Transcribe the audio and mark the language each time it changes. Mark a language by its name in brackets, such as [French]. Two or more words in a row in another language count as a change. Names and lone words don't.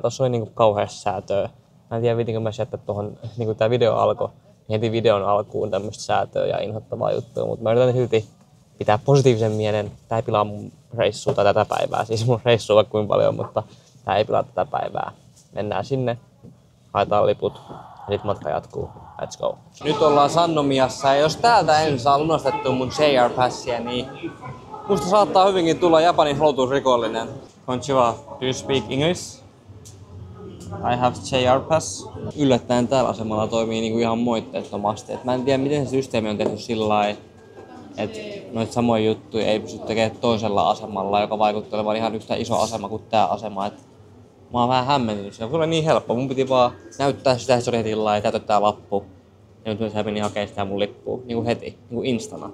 [Finnish] Tossa oli niinku kauheasti säätöä. Mä en tiedä, viitinkö mä jättää tuohon, niin kun tää video alkoi, niin heti videon alkuun tämmöstä säätöä ja inhottavaa juttua, mutta mä yritän silti pitää positiivisen mielen. Tää ei pilaa mun reissua tai tätä päivää, siis mun reissua vaikka kuinka paljon, mutta tää ei pilaa tätä päivää. Mennään sinne, haetaan liput ja sit matka jatkuu. [English] Let's go. [Finnish] Nyt ollaan Sannomiassa ja jos täältä en saa lunastettua mun JR-passia, niin musta saattaa hyvinkin tulla Japanin holotusrikollinen. [English] Konnichiwa, do you speak English? I have JR Pass. [Finnish] Yllättäen täällä asemalla toimii niinku ihan moitteettomasti. Et mä en tiedä miten se systeemi on tehty sillä lailla, että noita samoja juttuja ei pysty tekemään toisella asemalla, joka vaikuttaa olevan ihan yhtä iso asema kuin tää asema. Et mä oon vähän hämmentynyt. Se oli niin helppo. Mun piti vaan näyttää sitä, että se oli heti ja täytetään lappu. Ja nyt mä menin hakemaan sitä mun lippua niinku heti, niinku instana.